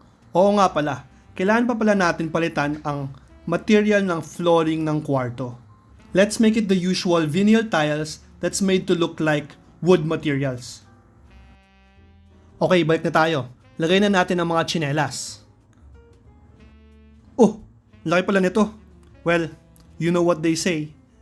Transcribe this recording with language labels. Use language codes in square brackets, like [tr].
[tl] Oo nga pala, kailangan pa pala natin palitan ang material ng flooring ng kwarto. [en] Let's make it the usual vinyl tiles that's made to look like wood materials. [tl] Okay, balik na tayo. Lagay na natin ang mga tsinelas. Oh, laki pala nito. [en] Well, you know what they say.